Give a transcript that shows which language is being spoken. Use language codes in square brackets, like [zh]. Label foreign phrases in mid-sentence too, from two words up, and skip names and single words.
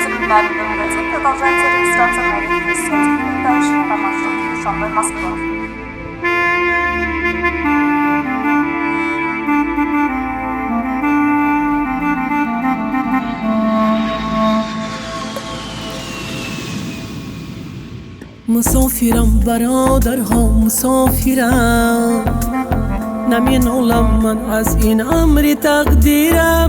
[ru] Финальный магазин продолжается регистрация новых посетителей. Дальше по маршруту Душанбе-Москва. [fa] مسافرم برادرها مسافرم، نمینالم من از این امر تقدیرم.